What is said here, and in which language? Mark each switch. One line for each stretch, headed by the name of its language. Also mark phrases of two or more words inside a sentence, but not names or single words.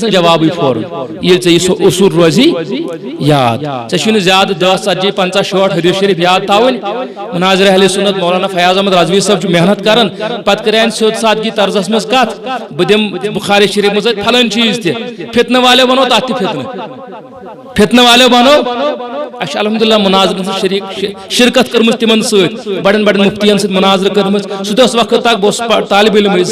Kashmiri: نہٕ جوابٕے فورن ییٚلہِ ژےٚ یہِ اصوٗل روزی یاد ژےٚ چھُنہٕ زیادٕ 10 40 50 60 حدیث شریف یاد تھاوٕنۍ مناظر اہل سنت مولانا فیاض احمد رضوی صاحب چھُ محنت کران پتہٕ کران سیوٚد سادگی طرزس منٛز کتھ بہٕ دِمہٕ بخاری شریف منٛز پھلٲنۍ چیٖز تہِ فتنہٕ والٮ۪و ونو تتھ تہِ فتنہٕ والٮ۪و ونو اَسہِ چھِ الحمدللہ مناظرن سۭتۍ شرکت کٔرمٕژ تِمن سۭتۍ بڑٮ۪ن بڑٮ۪ن مفتین سۭتۍ مناظرٕ کٔرمٕژ سُہ تہِ اوس وقت تک بہٕ اوسُس طالب علم